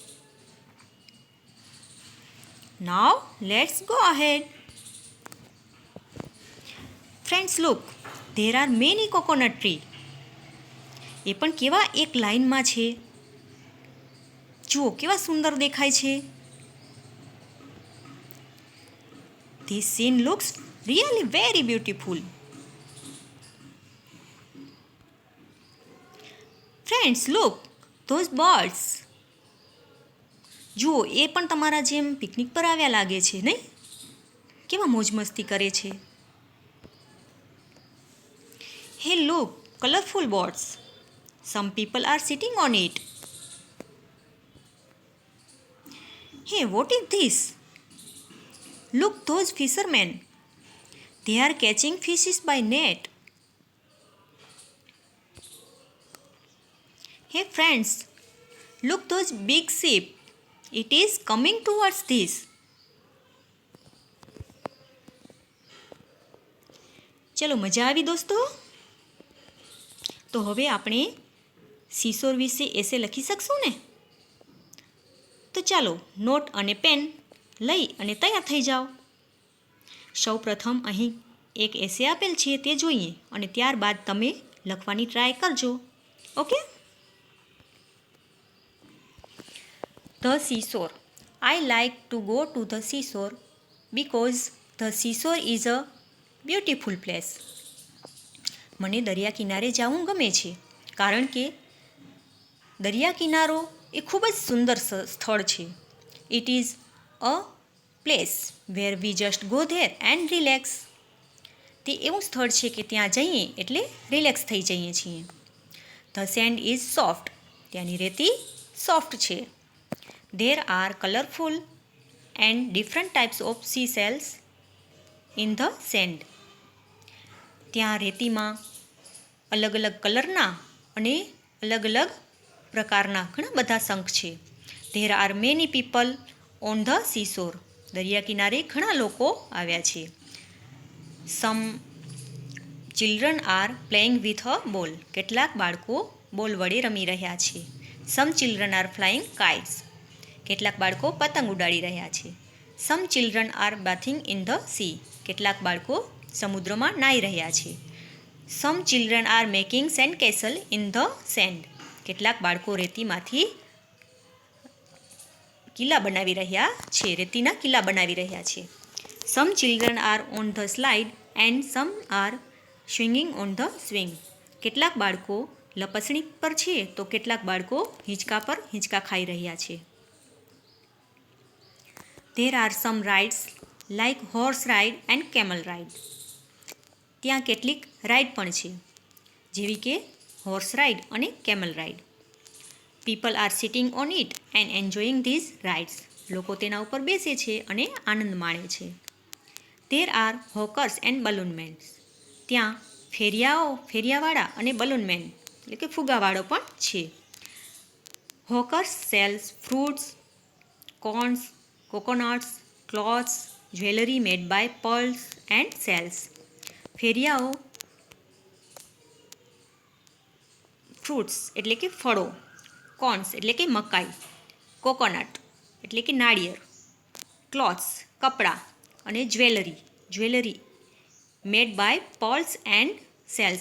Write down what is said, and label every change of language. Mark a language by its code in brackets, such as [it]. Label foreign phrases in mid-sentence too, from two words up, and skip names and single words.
[en] Now let's go ahead. Friends, look, there are many coconut tree. [gu] એ પણ કેવા એક લાઇનમાં છે. જુઓ કેવા સુંદર દેખાય છે. [en] This scene looks really very beautiful. Friends, look, those birds. [gu] જુઓ, એ પણ તમારા જેમ પિકનિક પર આવ્યા લાગે છે, નહીં? કેવા મોજ મસ્તી કરે છે. [en] Hey, look, colorful boats. Some people are sitting on it. Hey, what is this? Look, those fishermen. They are catching fishes by net. Hey friends, look those big ship. It is coming towards this. [gu] ચલો મજા આવી દોસ્તો? તો હવે આપણે સીસોર વિશે એસે લખી શકશું ને? તો ચાલો નોટ અને પેન લઈ અને તૈયાર થઈ જાઓ. સૌ પ્રથમ અહીં એક એસે આપેલ છે તે જોઈએ અને ત્યારબાદ તમે લખવાની ટ્રાય કરજો. ઓકે? [en] The seashore. I like to go to the seashore because the seashore is a beautiful place. [gu] મને દરિયા કિનારે જવું ગમે છે કારણ કે દરિયા કિનારો એ ખૂબ જ સુંદર સ્થળ છે. [en] It is a place where we just go there and relax. [gu] તે એવું સ્થળ છે કે ત્યાં જઈએ એટલે રિલેક્સ થઈ જઈએ છીએ. [en] The sand is soft. [gu] ત્યાંની રેતી સોફ્ટ છે. [en] There are colorful and different types of seashells in the sand. [gu] ત્યાં રેતીમાં અલગ અલગ કલરના અને અલગ અલગ પ્રકારના ઘણા બધા શંખ છે. [en] There are many people on the seashore. [gu] દરિયા કિનારે ઘણા લોકો આવ્યા છે. [en] Some children are playing with a ball. [gu] કેટલાક બાળકો બોલ વડે રમી રહ્યા છે. [en] Some children are flying kites. [gu] કેટલાક બાળકો પતંગ ઉડાડી રહ્યા છે. [en] Some children are bathing in the sea. [gu] કેટલાક બાળકો સમુદ્રમાં નાહી રહ્યા છે. [en] Some children are making sand castle in the sand. [gu] કેટલાક બાળકો રેતીમાંથી કિલ્લા બનાવી રહ્યા છે, રેતીના કિલ્લા બનાવી રહ્યા છે. [en] Some children are on the slide and some are swinging on the swing. [gu] કેટલાક બાળકો લપસણી પર છે તો કેટલાક બાળકો હિંચકા પર હિંચકા ખાઈ રહ્યા છે. [en] There are some rides like horse ride and camel ride. [gu] ત્યાં કેટલીક રાઈડ પણ છે જેવી કે [en] horse ride [gu] અને [en] camel ride. People are sitting on it and enjoying these rides. [gu] લોકો તેના ઉપર બેસે છે અને આનંદ માણે છે. [en] There are hawkers and balloon men. [gu] ત્યાં ફેરિયાવાળા અને [en] balloon men [gu] એટલે કે ફુગાવાળો પણ છે. [en] Hawkers sells fruits, corns, coconuts, clothes, jewelry made by pearls and shells. [gu] ફેરિયાઓ ફ્રૂટ્સ એટલે કે ફળો, કોર્ન્સ એટલે કે મકાઈ, કોકોનટ એટલે કે નાળિયેર, ક્લોથ્સ કપડાં અને [en] jewelry made by pearls and shells.